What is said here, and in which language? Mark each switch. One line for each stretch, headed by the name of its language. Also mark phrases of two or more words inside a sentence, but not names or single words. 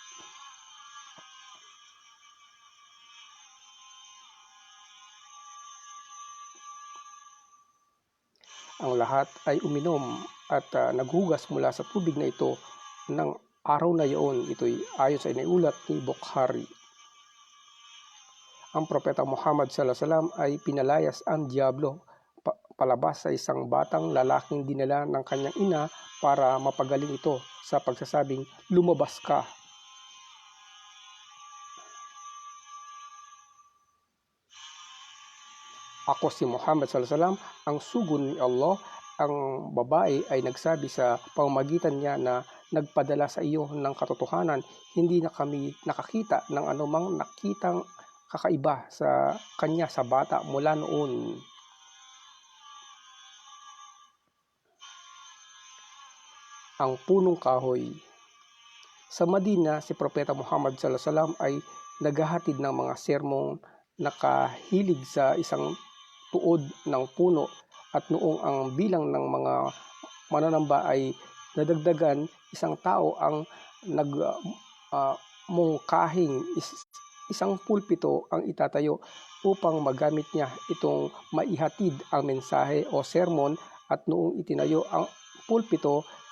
Filipino: Ang lahat ay uminom at naghugas mula sa tubig na ito ng araw na iyon. Ito'y ayon sa iniulat ni Bukhari. Ang propeta Muhammad
Arabic: صلى الله عليه وسلم
Filipino: ay pinalayas ang diablo palabas sa isang batang lalaking dinala ng kanyang ina para mapagaling ito sa pagsasabing, "Lumabas ka." Ako si Muhammad
Arabic: صلى الله عليه وسلم,
Filipino: ang sugo ni Allah. Ang babae ay nagsabi sa pamamagitan niya na nagpadala sa iyo ng katotohanan, hindi na kami nakakita ng anumang nakitang kakaiba sa kanya sa bata mula noon. Ang punong kahoy. Sa Madina, si Propeta Muhammad
Arabic: صلى الله عليه وسلم
Filipino: ay naghahatid ng mga sermong nakahilig sa isang tuod ng puno, at noong ang bilang ng mga mananamba ay nadagdagan, isang tao ang mungkahing isang pulpito ang itatayo upang magamit niya itong maihatid ang mensahe o sermon, at noong itinayo ang pulpito,